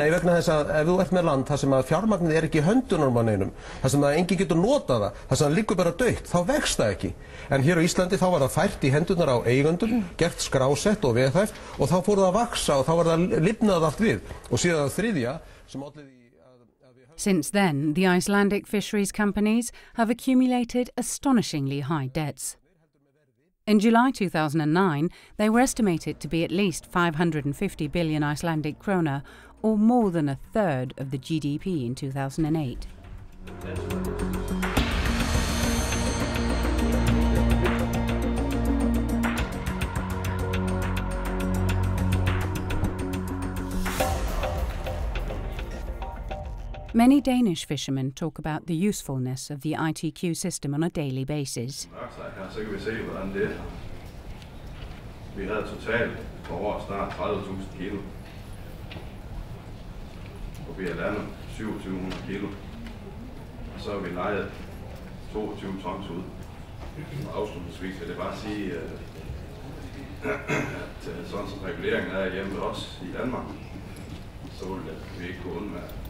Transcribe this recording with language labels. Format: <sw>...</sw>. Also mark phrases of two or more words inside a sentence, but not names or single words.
<is>Nei, vegna þess að ef þú ert með land þar sem að fjármagnið ekki í höndunum á neinum, þar sem að enginn getur notað það, þar sem það liggur bara dautt, þá vex það ekki. En hér á Íslandi þá var það fært í hendunar á eigendum, gert skrásett og veðhæft og þá fór það að vaksa og þá var það lifnað allt við. Og síðan þriðja sem olli</is> <en>Since then, the Icelandic fisheries companies have accumulated astonishingly high debts. In July 2009, they were estimated to be at least 550 billion Icelandic krona, or more than a third of the GDP in 2008. Many Danish fishermen talk about the usefulness of the ITQ system on a daily basis.</en> <da>Så kan vi se, hvordan det er. Vi havde totalt på år snart 30.000 kilo. Og vi har landet 2700 kilo. Og så har vi lejet 22 tons ud. Og afslutningsvis vil det bare sige, at sådan som reguleringen er hjemme ved os i Danmark, så vil vi ikke kunne undvære.</da>